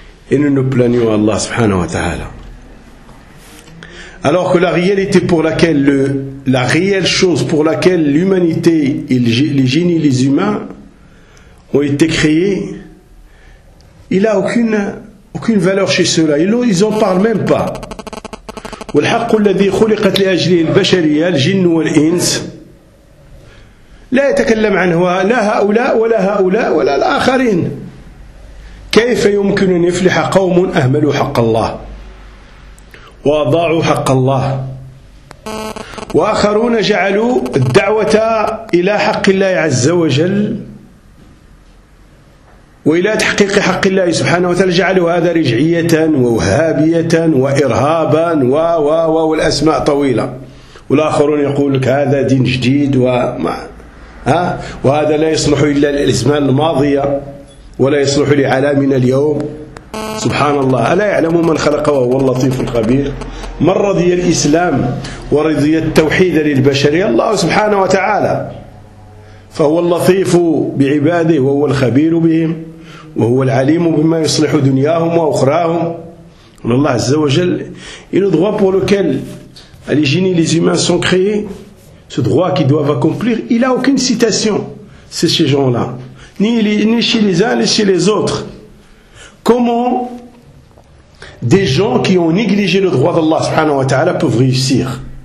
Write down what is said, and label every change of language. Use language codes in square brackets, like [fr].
[fr] Et nous nous plaignons à Allah subhanahu wa ta'ala. Alors que la réalité pour laquelle, la réelle chose pour laquelle l'humanité et les génies, les humains ont été créés, il n'a aucune valeur chez ceux-là. Ils n'en parlent même pas. [ar] والحق الذي خلقت لأجل البشرية الجن والإنس لا يتكلم عنه لا هؤلاء ولا هؤلاء ولا الآخرين. كيف يمكن أن يفلح قوم أهملوا حق الله؟ وأضاعوا حق الله. وآخرون جعلوا الدعوة إلى حق الله عز وجل وإلى تحقيق حق الله سبحانه وتعالى، جعلوا هذا رجعية ووهابية وإرهابا والأسماء طويلة. والآخرون يقول لك هذا دين جديد وهذا لا يصلح إلا للأزمان الماضية ولا يصلح لعالمنا اليوم. سبحان الله، ألا يعلم من خلق وهو اللطيف الخبير؟ من رضي الإسلام ورضي التوحيد للبشرية؟ الله سبحانه وتعالى. فهو اللطيف بعباده وهو الخبير بهم وهو العليم بما يصلح دنياهم وأخراهم. الله عز وجل [fr] il est droit pour lequel les génies, les humains sont créés, ce droit qu'ils doivent accomplir, il a aucune citation c'est ces gens-là, ni chez les uns ni chez les autres. Comment des gens qui ont négligé le droit d'Allah subhanahu wa ta'ala peuvent réussir?